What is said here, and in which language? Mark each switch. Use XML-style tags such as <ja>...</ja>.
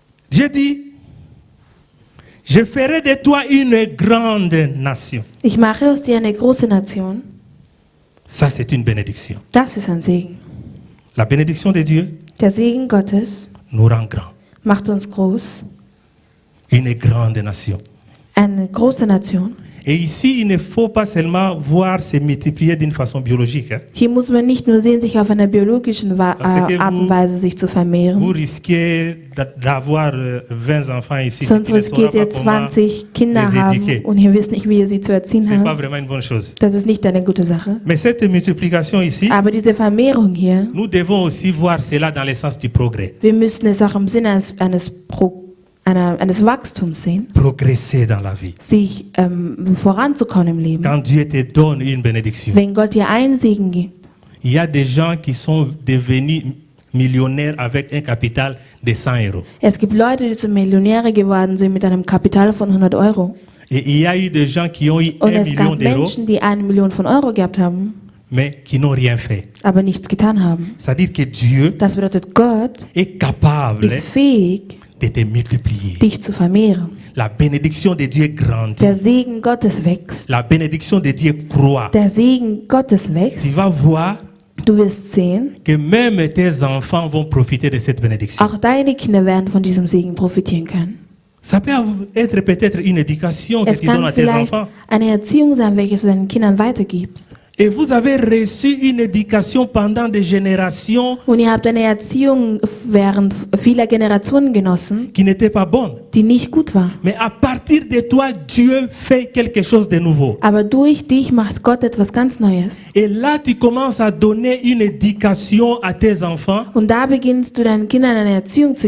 <fr>J'ai dit, je ferai de toi une grande nation.</fr> <de>Ich mache aus dir eine große Nation.</de> <fr>Ça c'est une bénédiction.</fr> <de>Das ist ein Segen.</de> <fr>La bénédiction de Dieu</fr> <de>Der Segen Gottes</de> <fr>nous rend grands.</fr> <de>macht uns groß.</de> <fr>Une grande nation.</fr> <de>Eine große Nation.</de> <fr>Et ici, il ne faut pas seulement voir se multiplier d'une façon biologique. Hein.</fr> <de>Hier muss man nicht nur sehen, sich auf einer biologischen</de> <fr>Parce que</fr> <de>Art und Weise sich zu</de> <fr>Vous</fr> <de>vermehren.</de> <fr>risquez d'avoir 20 enfants ici.</fr> <de>Sonst riskiert ihr</de> <fr>pas comment</fr> <de>20 Kinder</de> <fr>les</fr> <de>haben</de> <fr>éduquer.</fr> <de>und ihr wisst nicht, wie ihr sie zu erziehen</de> <fr>C'est pas</fr> <de>habt.</de> <fr>vraiment une bonne chose.</fr> <de>Das ist nicht eine gute Sache.</de> <fr>Mais cette multiplication ici,</fr> <de>Aber diese Vermehrung hier,</de> <fr>nous devons aussi voir cela dans le sens du progrès.</fr> <de>wir müssen es auch im Sinne eines Wachstums sehen,</de> <fr>Progresser dans la vie.</fr> <de>sich voranzukommen im Leben.</de> <fr>Quand Dieu te donne une bénédiction,</fr> <de>Wenn Gott dir einen Segen gibt,</de> <fr>il y a des gens qui sont devenus millionnaires avec un capital de 100 euros.</fr> <de>es gibt Leute, die zu Millionäre geworden sind mit einem Kapital von 100 Euro.</de> <fr>Et il y a eu des gens qui ont eu</fr> <de>Und</de> <fr>1</fr> <de>es</de> <fr>million</fr> <de>gab</de> <fr>d'euros,</fr> <de>Menschen, die 1 Million von Euro gehabt haben,</de> <fr>mais qui n'ont rien fait.</fr> <de>aber nichts getan haben.</de> <fr>C'est-à-dire que Dieu</fr> <de>Das bedeutet, Gott</de> <fr>est capable</fr> <de>ist fähig,</de> <fr>de te multiplier.</fr> <de>dich zu vermehren.</de> <fr>La bénédiction de Dieu grandit.</fr> <de>Der Segen Gottes wächst.</de> <fr>La bénédiction de Dieu croît.</fr> <de>Der Segen Gottes</de> <fr>Tu</fr> <de>wächst.</de> <fr>vas voir</fr> <de>Du wirst sehen,</de> <fr>que même tes enfants vont profiter de cette bénédiction.</fr> <de>auch deine Kinder werden von diesem Segen profitieren können.</de> <fr>Ça peut être peut-être une éducation que</fr> <de>Es</de> <fr>tu donnes</fr> <de>kann</de> <fr>à tes</fr> <de>vielleicht</de> <fr>enfants.</fr> <de>eine Erziehung sein, welche du deinen Kindern weitergibst.</de> <fr>Et vous avez reçu une éducation pendant des générations</fr> <de>Und ihr habt eine Erziehung während vieler Generationen genossen,</de> <fr>qui n'était pas bonne.</fr> <de>die nicht gut war.</de> <fr>Mais à partir de toi, Dieu fait quelque chose de nouveau.</fr> <de>Aber durch dich macht Gott etwas ganz Neues.</de> <fr>Et là, tu commences à donner une éducation à tes enfants</fr> <de>Und da beginnst du deinen Kindern eine Erziehung zu</de>